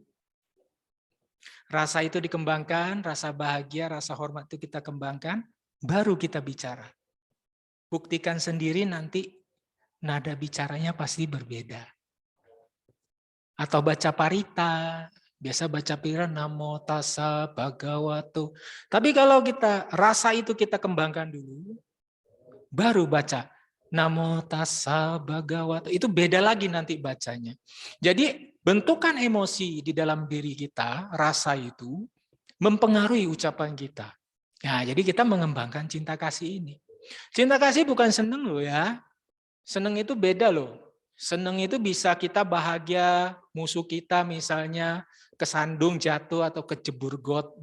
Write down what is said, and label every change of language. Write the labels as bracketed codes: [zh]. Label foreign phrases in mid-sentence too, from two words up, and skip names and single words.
[id] Rasa itu dikembangkan, rasa bahagia, rasa hormat itu kita kembangkan, baru kita bicara. Buktikan sendiri nanti nada bicaranya pasti berbeda. Atau baca parita, biasa baca pira [pi] namo tassa bhagavato. [id] Tapi kalau kita rasa itu kita kembangkan dulu, baru baca [pi] namo tassa bhagavato. [id] Itu beda lagi nanti bacanya. Jadi bentukan emosi di dalam diri kita, rasa itu mempengaruhi ucapan kita. Nah, jadi kita mengembangkan cinta kasih ini. Cinta kasih bukan seneng loh ya. Seneng itu beda loh. Seneng itu bisa kita bahagia, musuh kita misalnya kesandung, jatuh, atau kecebur got.